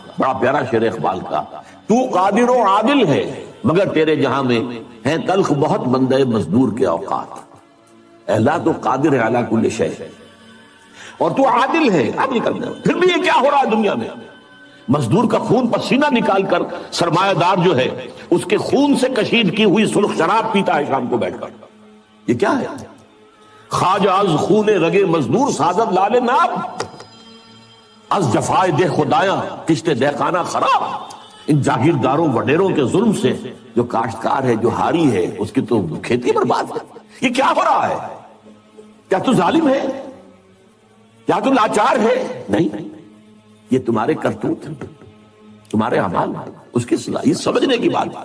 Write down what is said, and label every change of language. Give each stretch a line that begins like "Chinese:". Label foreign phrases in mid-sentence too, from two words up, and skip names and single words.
Urdu: بڑا پیارا شعر اقبال کا، تو قادر و عادل ہے مگر تیرے جہاں میں ہیں تلخ بہت بندے مزدور کے اوقات، اے اللہ تو قادر ہے
Arabic: علی کل شیء،
Urdu: اور تو عادل ہے، عادل کرنا، پھر بھی یہ کیا ہو رہا ہے دنیا میں؟ مزدور کا خون پسینہ نکال کر سرمایہ دار جو ہے اس کے خون سے کشید کی ہوئی سرخ شراب پیتا ہے شام کو بیٹھ کر، یہ کیا ہے؟
Persian: خواجہ از خون رگے مزدور سازد لال ناب، از جفائے دہ خدایاں کشت دہقانہ خراب،
Urdu: ان جاگیرداروں وڈیروں کے ظلم سے جو کاشتکار ہے، جو ہاری ہے، اس کی تو کھیتی برباد ہے۔ یہ کیا ہو رہا ہے؟ کیا تو ظالم ہے؟ کیا تو لاچار ہے؟ نہیں، یہ تمہارے کرتوت ہیں، تمہارے اعمال ہیں، اس کی صلاح، یہ سمجھنے کی بات ہے۔